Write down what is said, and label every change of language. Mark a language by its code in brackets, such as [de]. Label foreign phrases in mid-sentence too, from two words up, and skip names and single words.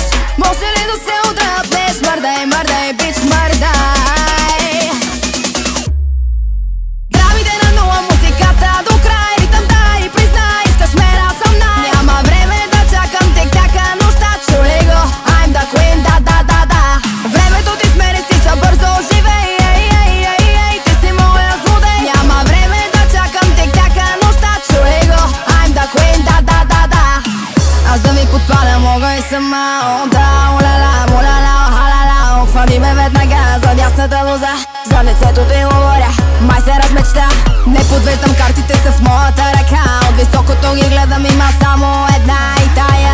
[bg] Може ли да се отдръпнеш? Мърдай, мърдай, бич, мърдай. Драмите на нула, музиката до край. Ритъм дай, признай, искаш ме да съм най. Няма време да чакам тик-така нощта. Чули го, [en] I'm the queen, [bg] да, да, да, да. Времето ти с мене стича бързо, живей, ей, ей, ей, ей, ти си моя злодей. Няма време да чакам тик-така нощта. Чули го, [en] I'm the queen, [bg] да, да, да, да. Аз да ви подпаля мога и сама. О, да, оля-ла, моля-ла, халала. Хвани ме веднага за дясната лоза. За лицето ти говоря, май се размечта. Не подвеждам, картите са в моята ръка. От високото ги гледам, има само една и тая.